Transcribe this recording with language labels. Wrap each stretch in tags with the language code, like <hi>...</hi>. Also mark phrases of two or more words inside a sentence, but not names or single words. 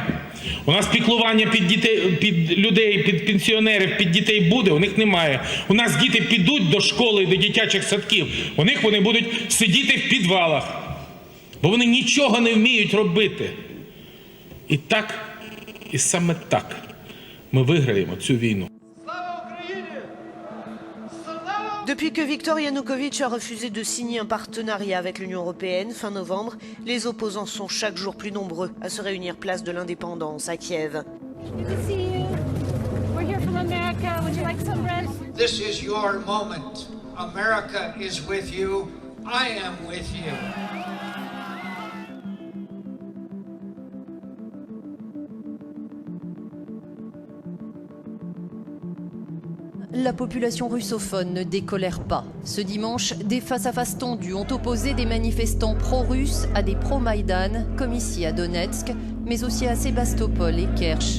<uk>У нас піклування під дітей, під людей, під пенсіонерів, під дітей буде, у них немає. У нас діти підуть до школи, до дитячих садків, у них вони будуть сидіти в підвалах. Бо вони нічого не вміють робити. І так, і саме так ми виграємо цю війну.</uk> <fr>Depuis que Viktor Yanukovych a refusé de signer un partenariat avec l'Union européenne fin novembre, les opposants sont chaque jour plus nombreux à se réunir place de l'Indépendance à Kiev.</fr> <en>This is your moment. America is with you. I am with you.</en> <fr>La population russophone ne décolère pas. Ce dimanche, des face-à-face tendus ont opposé des manifestants pro-russes à des pro-Maïdan, comme ici à Donetsk, mais aussi à Sébastopol et Kerch.</fr>